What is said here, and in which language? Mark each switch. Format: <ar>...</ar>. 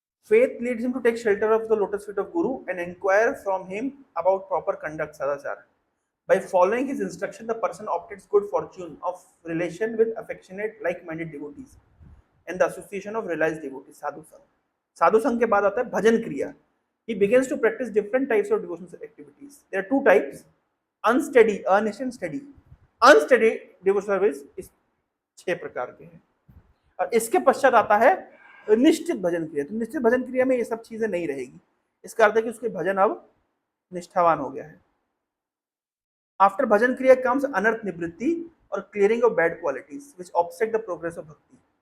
<en>Faith leads him to take shelter of the lotus feet of Guru and inquire from him about proper conduct, sadachara. By following his instruction, the person obtains good fortune of relation with affectionate, like-minded devotees and the association of realized devotees, sadhu sang.</en> <hi>Sadhu sang के बाद आता है भजन क्रिया.</hi> <en>He begins to practice different types of devotional activities. There are two types: unsteady, earnest and steady. Unsteady devotional service</en> <hi>इस 6 प्रकार के हैं, और इसके पश्चात आता है निश्चित भजन क्रिया। तो निश्चित भजन क्रिया में ये सब चीजें नहीं रहेगी। इसका अर्थ है कि उसके भजन अब निष्ठावान हो गया है।</hi> <en>After bhajan kriya comes anartha nivritti और clearing of bad qualities which obstruct the progress of bhakti.</en>